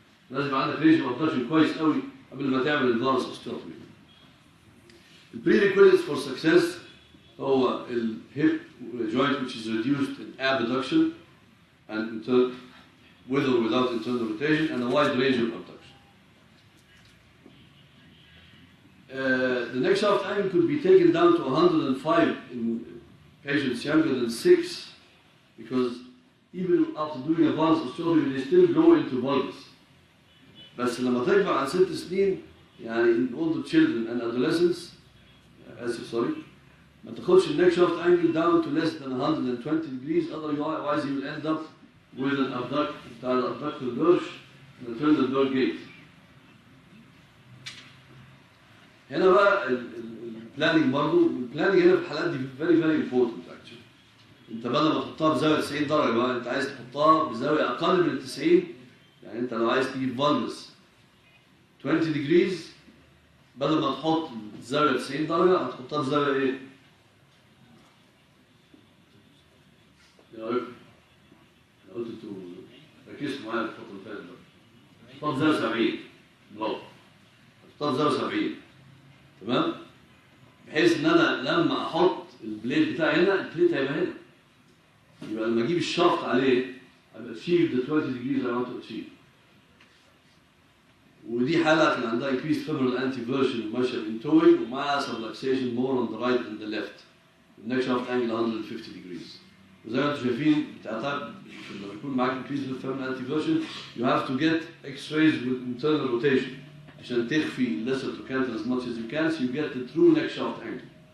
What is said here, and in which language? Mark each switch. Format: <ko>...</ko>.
<ar>لازم يبقى عندك</ar> <en>range of abduction</en> <ar>كويس قوي قبل ما تعمل الفارس osteotomy.</ar> <en>The prerequisites for success</en> <ar>هو</ar> <en>الhip joint which is reduced in abduction and with or without internal rotation, and a wide range of abduction. The neck shaft angle could be taken down to 105 in patients younger than 6, because even after doing a varus osteotomy they still go into valgus.</en> <ar>بس لما تكبر عن 6 سنين يعني</ar> <en>in older children and adolescents</en> <ar>ما تاخدش</ar> <en>الneck shaft angle down to less than 120 degrees, otherwise you will end up with an abductor lurch and a Trendelenburg gait.</en> <ar>هنا بقى البلاننج برضه، البلاننج هنا في الحالات دي</ar> <en>very very important actually.</en> <ar>انت بدل ما تحطها بزاويه 90 درجه بقى انت عايز تحطها بزاويه اقل من ال 90، يعني انت لو عايز تجيب فالجس 20 degrees بدل ما تحط الزاويه 90 درجه هتحطها بزاويه ايه؟ يا رب انا قلت انتوا ركزتوا معايا الفتره اللي فاتت بقى. تحطها بزاويه 70 برافو. تحطها بزاويه 70 تمام؟ بحيث ان انا لما احط البليد بتاعي هنا البليد هيبقى هنا. يبقى لما اجيب الشافت عليه ابقى</ar> <en>achieve the 20 degrees I want to achieve.</en> <ar>ودي حالة كان عندها</ar> <en>increased femoral anteversion</en> <ar>وماشية</ar> <en>intowing</en> <ar>ومع</ar> <en>subluxation more on the right than the left. النك shaft angle 150 degrees.</en> <ar>وزي ما انتم شايفين بتعتبر لما يكون معاك</ar> <en>increased femoral anteversion you have to get x-rays with internal rotation</en> <ar>عشان تخفي</ar> <en>lesser trochanter as much as you can so you get the true neck shaft angle.</en>